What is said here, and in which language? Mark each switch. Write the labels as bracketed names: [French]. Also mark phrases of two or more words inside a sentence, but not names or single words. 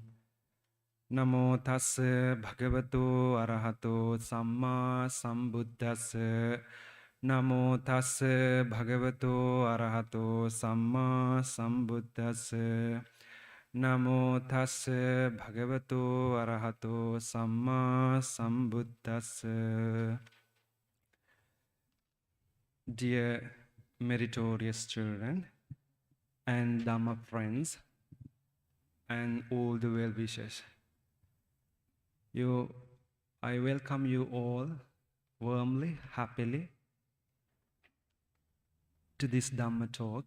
[Pali] Namo tassa bhagavato arahato sammā sambuddhassa. Namo tassa bhagavato arahato sammā sambuddhassa. Namo tassa bhagavato arahato sammā sambuddhassa. [English] Dear meritorious children and Dhamma friends and all the well-wishers, I welcome you all warmly, happily to this Dhamma talk.